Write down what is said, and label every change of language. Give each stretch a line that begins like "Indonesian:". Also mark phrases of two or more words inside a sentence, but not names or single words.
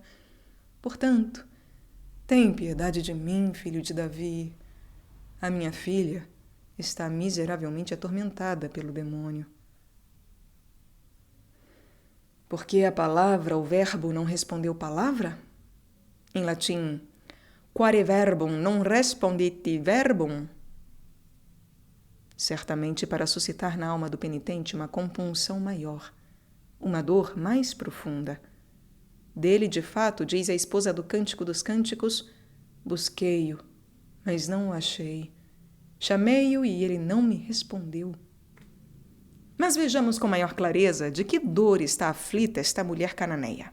Portuguese: Portanto, tem piedade de mim, filho de Davi. A minha filha está miseravelmente atormentada pelo demônio. Porque a palavra, o verbo, não respondeu palavra? Em latim,
Latin: quare verbum non respondit verbum?
Portuguese: Certamente para suscitar na alma do penitente uma compunção maior, uma dor mais profunda. Dele, de fato, diz a esposa do Cântico dos Cânticos: busquei-o, mas não o achei. Chamei-o e ele não me respondeu. Mas vejamos com maior clareza de que dor está aflita esta mulher cananeia.